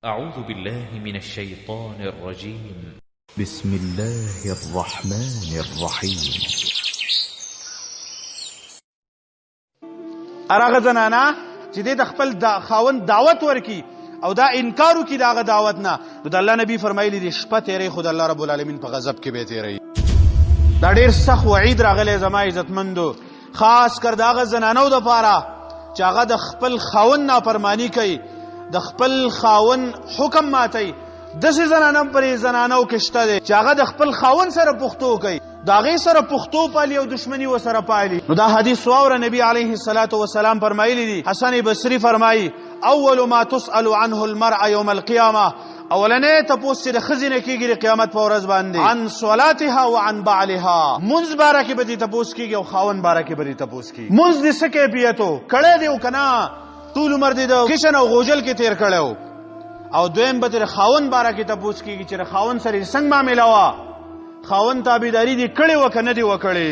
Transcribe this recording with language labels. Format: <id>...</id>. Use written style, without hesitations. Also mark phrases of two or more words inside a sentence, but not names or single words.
<ar>أعوذ بالله من الشيطان الرجيم. بسم الله الرحمن الرحيم.</ar> <ps>ارغه زنانا چې د خپل خاوند دعوت ورکی او دا انکار وکي داغه دعوت نه، نو د الله نبی فرمایلی دي شپه تیرې خود</ps> <ar>الله رب العالمین</ar> <ps>په غضب کې به تیرې. دا ډیر سخت وعید راغلی زما عزتمندو، خاص کر داغه زنانو د پاره چې هغه د خپل خاوند نافرمانی کوي، د خپل خاوند حکم ماتي. داسې زنانم پرې زنانو کې شته دی چې هغه د خپل خاوند سره پښتو کوي، د هغې سره پښتو پالي او دشمني ورسره پالي. نو دا حدیث واوره، نبی</ps> <ar>علیه الصلاة والسلام</ar> <ps>فرمایلی دي.</ps> <ar>حسن بصري فرمایي اول ما تسأل عنه المرأة يوم القيامة،</ar> <ps>اولنې تپوس چې د ښځې نه کېږي د قیامت په ورځ باندې،</ps> <ar>عن صلاتها وعن بعلها،</ar> <ps>مونځ باره کې به دې تپوس کېږي او خاوند باره کې به دې تپوس کېږي. مونځ دې څه کیفیت و، کړی دی او که نه، ټول عمر دې د کشن او غوجل کې تېر کړی و. او دویم به د خاوند باره کې تپوس کېږي چې د خاوند سره یې څنګه معامله وه، خاوند تابعداري دې کړې وه که نه دې وکړې.</ps>